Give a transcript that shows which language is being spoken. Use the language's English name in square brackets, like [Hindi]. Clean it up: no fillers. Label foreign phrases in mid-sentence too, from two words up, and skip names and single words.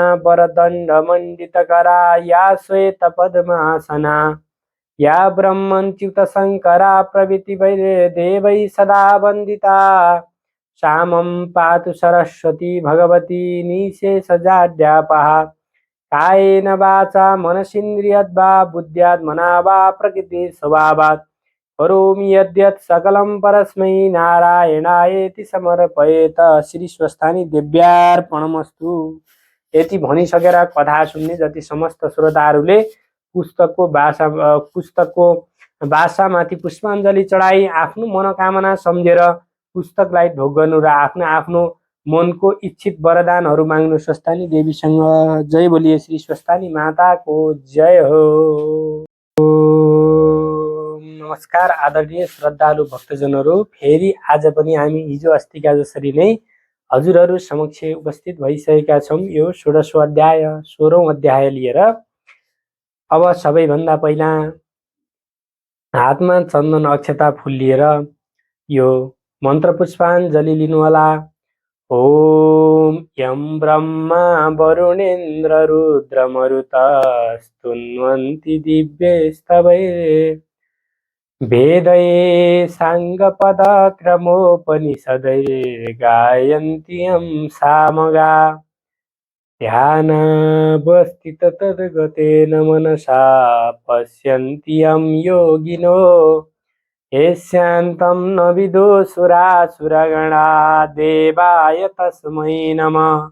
[Sanskrit] वरदण्डमण्डितकरा या श्वेतपद्मासना या ब्रह्मच्युतशङ्करा प्रभृति देवैः सदा वन्दिता श्यामं पातु सरस्वती भगवती निशेषजाड्यापहा कायेन वाचा मनसीन्द्रियद्वा बुद्ध्यात्मना वा प्रकृतिस्वभावात् करोमि यद्यत् सकलं परस्मै नारायणायेति समर्पयेत। श्री स्वस्थानी देव्यार्पणमस्तु। [Nepali] यति भनिसकेर कथा सुन्ने जति समस्त श्रोताहरूले पुस्तकको भाषामाथि पुष्पाञ्जली चढाई आफ्नो मनोकामना सम्झेर पुस्तकलाई ढोक गर्नु र आफ्नो आफ्नो मनको इच्छित वरदानहरू माग्नु स्वस्थानी देवीसँग। जय बोलिए श्री स्वस्थानी माताको जय हो। नमस्कार आदरणीय श्रद्धालु भक्तजनहरू, फेरि आज पनि हामी हिजो अस्तिका जसरी नै हजुरहरू समक्ष उपस्थित भइसकेका छौँ यो 16औं अध्याय 16औं अध्याय लिएर। अब सबैभन्दा पहिला हातमा चन्दन अक्षता फुल लिएर यो मन्त्र पुष्पाञ्जली लिनुहोला। [Sanskrit] ओम यं ब्रह्मा वरुणेन्द्र रुद्रमरुतस्तुन्वन्ति दिव्यैस्तवैः वेदैः साङ्गपदक्रमोपनिषदैर्गायन्ति यं सामगा ध्यानावस्थित तद्गतेन मनसा पश्यन्ति यं योगिनो यस्यान्तं न विदुषुरासुरगणा देवाय तस्मै नमः।